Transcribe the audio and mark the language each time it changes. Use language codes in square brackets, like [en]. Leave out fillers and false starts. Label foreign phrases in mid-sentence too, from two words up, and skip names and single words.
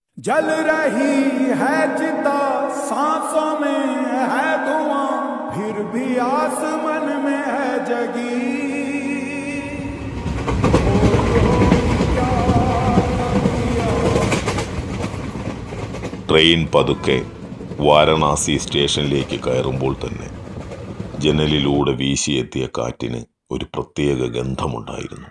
[hi] जल रही है चिता सांसों में है धुआं फिर भी आसमान में है जगी [ml] ട്രെയിൻ പതുക്കെ വാരണാസി സ്റ്റേഷനിലേക്ക് കയറുമ്പോൾ തന്നെ ജനലിലൂടെ വീശിയെത്തിയ കാറ്റിന് ഒരു പ്രത്യേക ഗന്ധമുണ്ടായിരുന്നു.